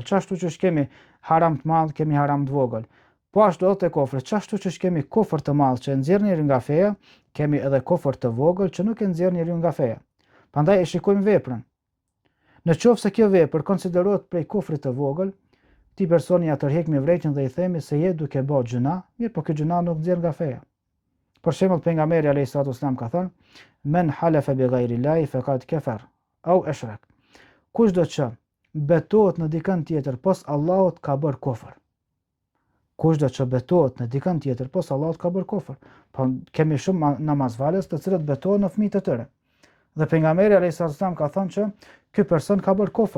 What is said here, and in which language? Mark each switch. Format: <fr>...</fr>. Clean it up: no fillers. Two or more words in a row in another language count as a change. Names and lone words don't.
<sq>Çashtu që kemi haram të madh, kemi haram të vogël. Po ashtu edhe te kufri, çashtu që kemi kufër të madh që nxjerr njeriu nga feja, kemi edhe kufër të vogël që nuk e nxjerr njeriu nga feja. Prandaj e shikojmë veprën. Nëse kjo vepër konsiderohet prej kufrit të vogël, ti personi ja tërheq me vreqën dhe i themi se je duke bërë gjuna, mirë, po kjo gjuna nuk nxjerr nga feja. Për shembull, pejgamberi</sq> <ar>عليه الصلاة والسلام</ar> <sq>ka thënë:</sq> <ar>"من حلف بغير الله فقد كفر أو أشرك."</ar> <sq>Kushdo që betohet në dikën tjetër pos Allahut ka bërë kufër. Kushdo që betohet në dikën tjetër pos Allahut ka bërë kufër. Po kemi shumë namazfalës të cilët betohen në fëmijët e tyre. Dhe pejgamberi</sq> <ar>عليه الصلاة والسلام</ar> <sq>ka thënë që ky person ka bërë kufër.</sq>